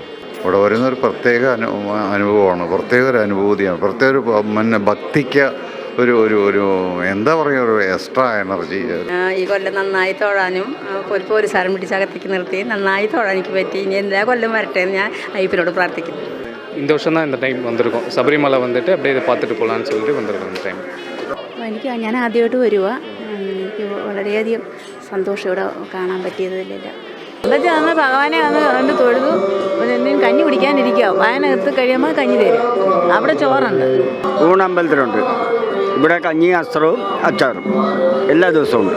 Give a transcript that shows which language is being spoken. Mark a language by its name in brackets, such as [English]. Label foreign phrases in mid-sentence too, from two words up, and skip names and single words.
[Malayalam] ഇവിടെ വരുന്നൊരു പ്രത്യേക അനുഭവമാണ്, പ്രത്യേക ഒരു അനുഭൂതിയാണ്, പ്രത്യേക ഒരു ഭക്തിക്ക് ഒരു ഒരു ഒരു എന്താ പറയുക, ഒരു [English] extra energy. [Malayalam] ഈ കൊല്ലം നന്നായി തൊഴാനും പോലീസുകാരൻ പിടിച്ചകത്തേക്ക് നിർത്തി നന്നായി തൊഴാൻ എനിക്ക് പറ്റി. ഇനി എല്ലാ കൊല്ലം വരട്ടെ എന്ന് ഞാൻ അയ്യപ്പനോട് പ്രാർത്ഥിക്കുന്നു. [Tamil] இந்த வருஷம் தான் இந்த டைம் வந்திருக்கோம். சபரிமலை வந்துட்டு அப்படியே இதை பார்த்துட்டு போகலான்னு சொல்லிட்டு வந்திருக்கோம் இந்த டைம். [Malayalam] ഞാൻ ആദ്യമായിട്ട് വരുക. എനിക്ക് വളരെയധികം സന്തോഷം ഇവിടെ കാണാൻ പറ്റിയതില്ല. എന്താ നമ്മൾ ഭഗവാനെ വന്ന് കണ്ട് തൊഴുതു. എന്തെങ്കിലും കഞ്ഞി കുടിക്കാനിരിക്കുക, വായനകത്ത് കഴിയുമ്പോൾ കഞ്ഞി തരും. അവിടെ ചോറുണ്ട്, ഊണമ്പലത്തിലുണ്ട്. ഇവിടെ കഞ്ഞി, അസ്ത്രവും അച്ചാറും എല്ലാ ദിവസവും ഉണ്ട്.